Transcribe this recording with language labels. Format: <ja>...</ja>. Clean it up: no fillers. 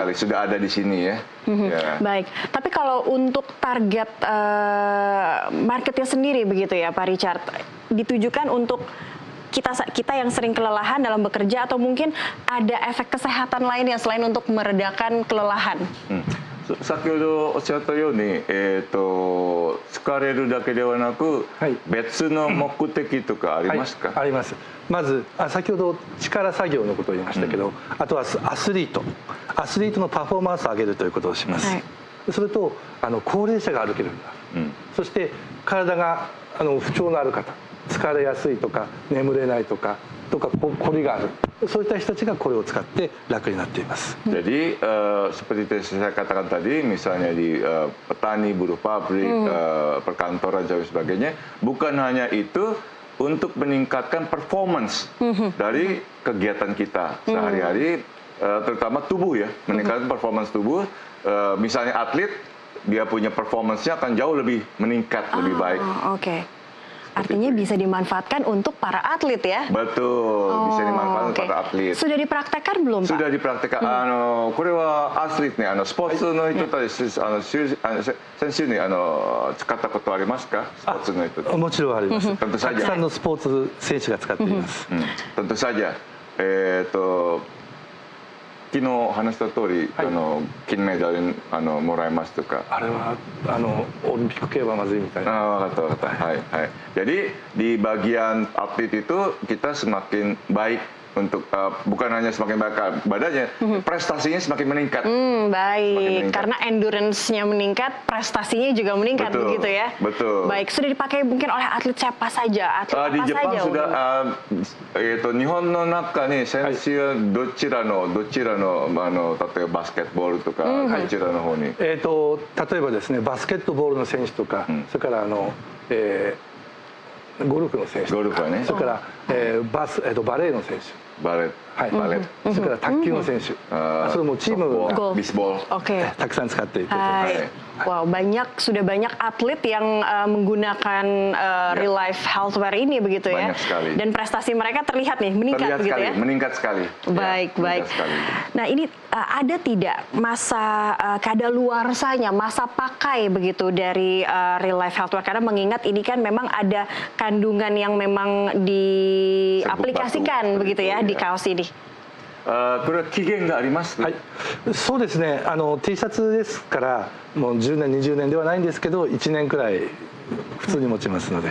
<id>Betul sekali, sudah ada di sini ya. Baik, tapi kalau untuk target marketnya sendiri begitu ya, Pak Richard, ditujukan untuk kita yang sering kelelahan dalam bekerja atau mungkin ada efek kesehatan lainnya selain untuk meredakan kelelahan?</id> <ja>先ほどおっしゃったように、疲れるだけではなく、別の目的とかありますか？あります。まず先ほど力作業のことを言いましたけど、あとはアスリートのパフォーマンスを上げるということをします。それと高齢者が歩けるようになる、そして体が不調のある方、疲れやすいとか眠れないとかこりがある、そういった人たちがこれを使って楽になっています。</ja> <id>Jadi seperti saya katakan tadi, misalnya di petani, buruh pabrik, perkantoran dan sebagainya, bukan hanya itu untuk meningkatkan performance dari kegiatan kita sehari-hari, terutama tubuh ya, meningkatkan performance tubuh. Misalnya atlet, dia punya performance-nya akan jauh lebih meningkat, lebih baik. Artinya bisa dimanfaatkan untuk para atlet ya? Betul, bisa dimanfaatkan untuk para atlet. Sudah dipraktekkan belum, Pak? Sudah dipraktekkan.</id> <ja>これはアスリートね、スポーツの人たち、先週ね、使ったことありますか？スポーツの人。もちろんあります。たくさんのスポーツ選手が使っています。</ja> <id>Tentu saja.</id> <ja>昨日話した通り、金メダルもらいますとか。あれはオリンピック競馬まずいみたいな。わかった。はい。</ja> <id>Jadi di bagian atlet itu kita semakin baik untuk bukan hanya semakin baik badannya, prestasinya semakin meningkat. Baik, karena endurance-nya meningkat, prestasinya juga meningkat begitu ya. Betul. Baik, sudah dipakai mungkin oleh atlet siapa saja? Atlet Jepang saja?</id> <ja>Sudah, 日本の中に選手はどちらの例えばバスケットボールとかどちらの方に？例えばですね、バスケットボールの選手とか、それからゴルフの選手、それからバレーの選手、それから卓球の選手、それもチームたくさん使っていて、</ja> <id>Wow, sudah banyak atlet yang menggunakan real life healthwear ini begitu ya. Dan prestasi mereka terlihat nih meningkat begitu ya. Meningkat sekali. Baik. Nah, ini ada tidak masa kadaluarsanya, masa pakai begitu dari real life healthwear, karena mengingat ini kan memang ada kandungan yang memang diaplikasikan begitu ya di kaos ini.</id> <ja>これは期限があります？そうですね。 T シャツですからもう10年20年ではないんですけど1年くらい普通に持ちますので。</ja>